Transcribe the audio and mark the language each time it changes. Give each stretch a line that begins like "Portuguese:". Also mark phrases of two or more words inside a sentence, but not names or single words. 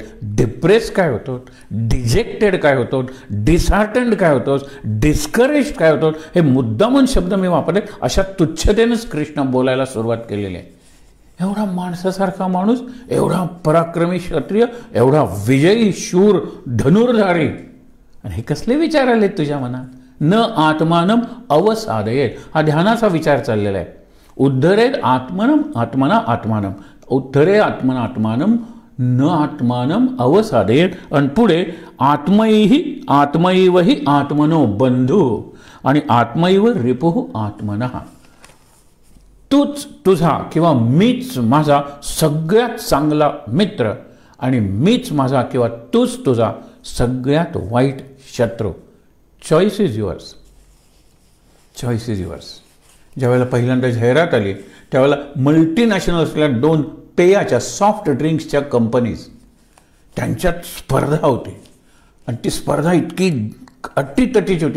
Marathi: डिप्रेस काय होतो, डिजेक्टेड काय होतो, डिसहार्टन्ड काय होतो, डिस्करेज काय होतो, हे मुद्दामून शब्द मी वापरले. अशा तुच्छतेनंच कृष्ण बोलायला सुरुवात केलेली आहे. एवढा माणसासारखा माणूस, एवढा पराक्रमी क्षत्रिय, एवढा विजयी शूर धनुर्धारी, आणि हे कसले विचार आले तुझ्या मनात.
Sanskrit: न आत्मानम अवसादयेत.
Marathi: हा ध्यानाचा विचार चाललेला आहे.
Sanskrit: उद्धरेत आत्मना आत्मानम. उद्धरे आत्मना आत्मानम न आत्मानम अवसादेत.
Marathi: आणि
Sanskrit: पुढे आत्मैव हि आत्मनो बंधू आणि आत्मैव रिपुः आत्मनः.
Marathi: तूच तुझा किंवा मीच माझा सगळ्यात चांगला मित्र आणि मीच माझा किंवा तूच तुझा सगळ्यात वाईट शत्रू.
English: Choice is yours. Choice is yours.
Marathi: ज्यावेळेला पहिल्यांदा जाहिरात आली त्यावेळेला मल्टीनॅशनल असलेल्या 2 पेयाच्या सॉफ्ट ड्रिंक्सच्या कंपनीज त्यांच्यात स्पर्धा होती आणि ती स्पर्धा इतकी अटीतटीची होती.